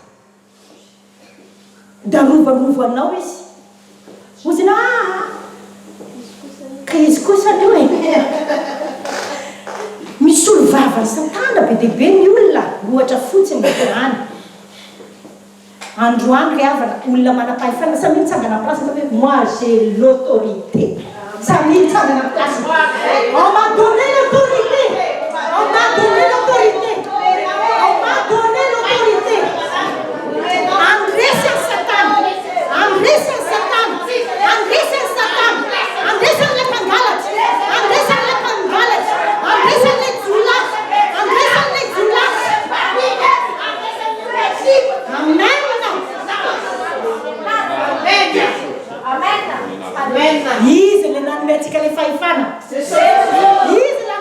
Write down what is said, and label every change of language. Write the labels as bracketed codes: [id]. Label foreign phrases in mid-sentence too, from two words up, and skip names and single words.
[mg] da rovarovanao izy ozina ka izy kosa io misy olo vavany Satana be dehibe ny olona ohatra fotsiny any androany rehavana olona manam-pahefana samy mitsangana place hoe moi [fr] j'ai l'autorité [mg] samy mitsangana place [fr] on m'a donné l'autorité on m'a donné l'autorité on m'a donné l'autorité [mg] andresy ny Satana andresy ny Satana andresy ny Satana andresy ny mpangalatra andresy ny mpangalatra andresy ny jiolahy andresy ny jiolahy amen izy le nanome antsika le fahefana izy le